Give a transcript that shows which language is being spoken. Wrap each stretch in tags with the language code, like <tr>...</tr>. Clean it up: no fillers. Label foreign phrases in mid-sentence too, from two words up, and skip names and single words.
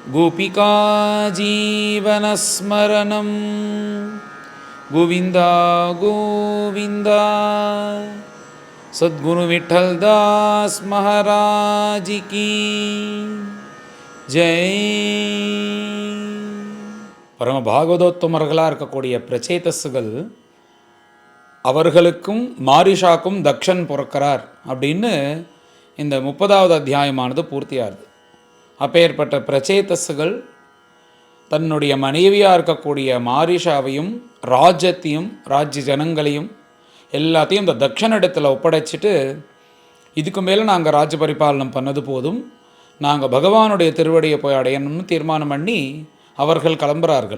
<hi>गोपिका जीवनस्मरणं गोविन्द गोविन्द सद्गुरु विठ्ठलदास महाराज की ஜெய்.</hi> <ta>பரம பாகவதோத்தமர்களாக இருக்கக்கூடிய பிரச்சேதஸ்கள் அவர்களுக்கும் மாரிஷாக்கும் தக்ஷன் பிறக்கிறார் அப்படின்னு இந்த 30வது அத்தியாயமானது பூர்த்தியாகுது. அப்பேற்பட்ட பிரச்சேதஸ்கள் தன்னுடைய மனைவியாக இருக்கக்கூடிய மாரிஷாவையும் ராஜ்யத்தையும் ராஜ்ய ஜனங்களையும் எல்லாத்தையும் இந்த தக்ஷனிடத்தில் ஒப்படைச்சிட்டு, இதுக்கு மேலே நாங்கள் ராஜ்ய பரிபாலனம் பண்ணது போதும், நாங்கள் பகவானுடைய திருவடியை போய் அடையணும்னு தீர்மானம் பண்ணி அவர்கள் கிளம்புறார்கள்.</ta>